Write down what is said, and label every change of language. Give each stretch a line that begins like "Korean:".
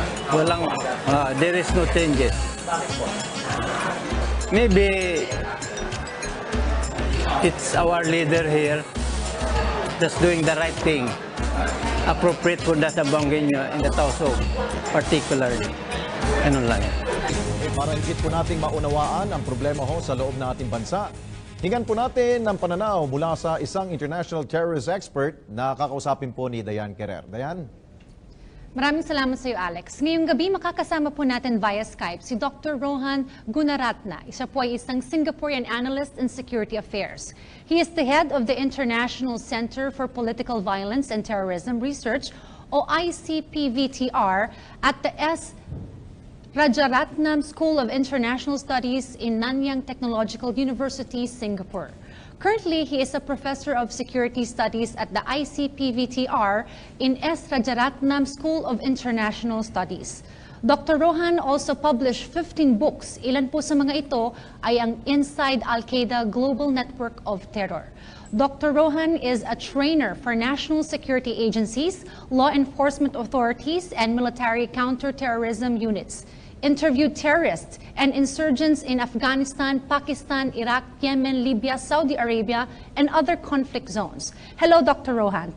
Filipino: Walang,
English: there is no changes. Maybe it's our leader here just doing the right thing. Appropriate for that Sabongueño in the Tausog, particularly.
Filipino: Ano lang. para higit po nating maunawaan ang problema ho sa loob ng ating bansa. Hingan po natin ng pananaw mula sa isang international terrorist expert na kakausapin po ni Dayan Querer. Dayan? Maraming salamat sa iyo, Alex. Ngayong gabi, makakasama po natin
English: via Skype
Filipino: si Dr.
English: Rohan Gunaratna.
Filipino: Isa po ay isang
English: Singaporean analyst in security affairs. He is the head of the International Center for Political Violence and Terrorism Research, o ICPVTR, at the S. Rajaratnam School of International Studies in Nanyang Technological University, Singapore. Currently, he is a professor of security studies at the ICPVTR in S. Rajaratnam School of International Studies. Dr. Rohan also published 15 books.
Filipino: Ilan po sa mga ito ay ang Inside Al-Qaeda Global Network of Terror.
English: Dr. Rohan is a trainer for national security agencies, law enforcement authorities, and military counterterrorism units. Interviewed terrorists and insurgents in Afghanistan, Pakistan, Iraq, Yemen, Libya, Saudi Arabia, and other conflict zones. Hello, Dr. Rohan.